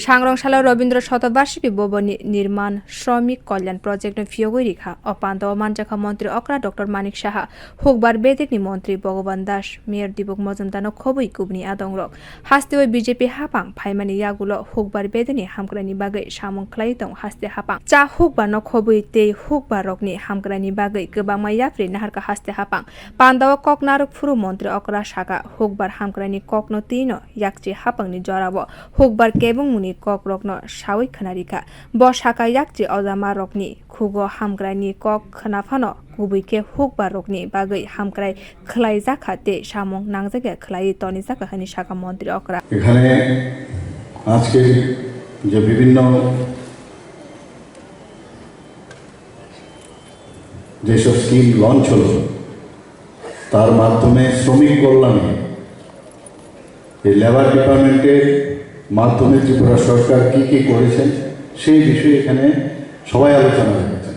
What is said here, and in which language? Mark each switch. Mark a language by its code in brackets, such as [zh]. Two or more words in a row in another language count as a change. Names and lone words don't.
[trp] सांग्रंशाला रवींद्र शतबार्षिकी भवन निर्माण श्रमिक कल्याण प्रोजेक्ट फियोगै रिखा अपान्त मानजाखा मंत्री अक्रा डॉक्टर मानिक शाह हुकबार बेदेकनि मंत्री भगवान दास मेयर दिबक मजुमदानो खबै कुबनि आदंरक हास्तेवै बीजेपी हापां फाइमानि यागुलो हुकबार बेदेनि हामग्रानि बागै सामुं ख्लाय दं हास्ते हापां चा हुकबार न खबै ते हुकबार रकनि हामग्रानि बागै गोबांमा याफ्रि नाहारका हास्ते हापां पान्दाव ककनारक फुरु मंत्री अक्रा शाखा हुकबार हामग्रानि ककनो तीनो याकची हापांनि जराव हुकबार केबुं मुनि कक रकनो सावै खनारिका ब शाखा याकची अजामा रकनि खुगो हामग्रानि कक खनाफानो गुबैके हुकबार रकनि बागै हामग्राय खलाय जाखाते सामुं नांजागे खलाय तनि जाका हनि शाखा मंत्री अक्रा [bn] এখানে আজকে যে বিভিন্ন যেসব [en] scheme launch [bn] হলো তার মাধ্যমে শ্রমিক কল্যাণে এই [en] labour department [bn] মাধ্যমে ত্রিপুরা সরকার কি করেছেন সেই বিষয়ে এখানে সবাই আলোচনা রেখেছেন।